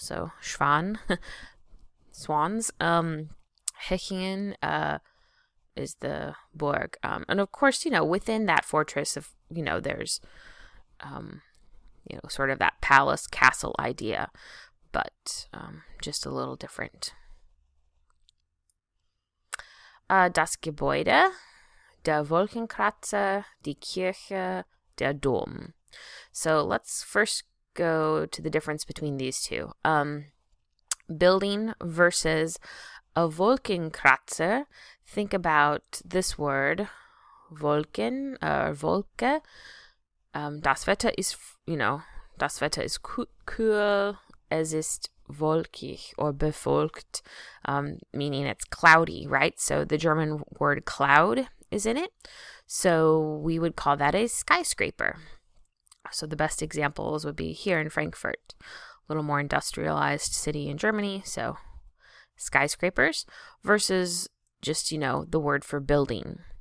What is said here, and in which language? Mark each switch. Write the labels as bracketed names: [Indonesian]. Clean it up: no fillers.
[English] So Schwan, swans. Hechingen is the Burg. And of course, within that fortress, there's, sort of that palace castle idea, but just a little different. [German] Das Gebäude, der Wolkenkratzer, die Kirche, der Dom. [English] So let's first go to the difference between these two. Building versus a Wolkenkratzer. Think about this word, Wolken, or Wolke. [German] Das Wetter ist, das Wetter ist kühl, es ist wolkig or befolkt, [English] meaning it's cloudy, right? So the German word cloud is in it. So we would call that a skyscraper. So the best examples would be here in Frankfurt, a little more industrialized city in Germany. So skyscrapers versus just, the word for building.